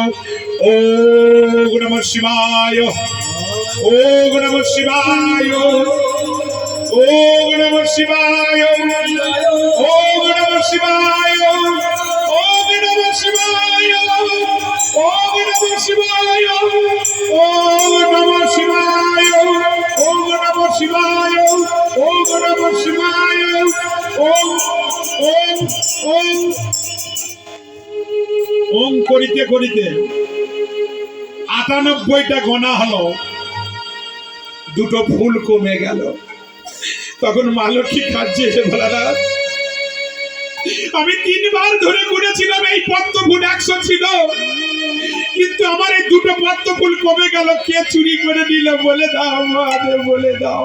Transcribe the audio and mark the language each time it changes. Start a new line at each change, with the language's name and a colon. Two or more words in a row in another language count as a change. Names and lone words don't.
Sanskrit: ও নমঃ শিবায়, ও নমঃ শিবায়, ও নমঃ শিবায়, ও নমঃ শিবায়, ও নমঃ শিবায়, ও নমঃ শিবায়, ও নমঃ শিবায়, ও নমঃ শিবায়, ও নমঃ শিবায়, ওম ওম ওম ওম
Bangla: করিতে করিতে 98টা গোনা হলো, 2টো ফুল কমে গেল। তখন মা লক্ষ্মী কাঁদছে, ভোলানাথ আমি 3 বার ধরে গুনেছিলাম এই পদ্ম ফুল 100 ছিল, কিন্তু আমার এই 2টো পদ্ম ফুল কমে গেল, কে চুরি করে নিল বলে দাও আমাদের, বলে দাও।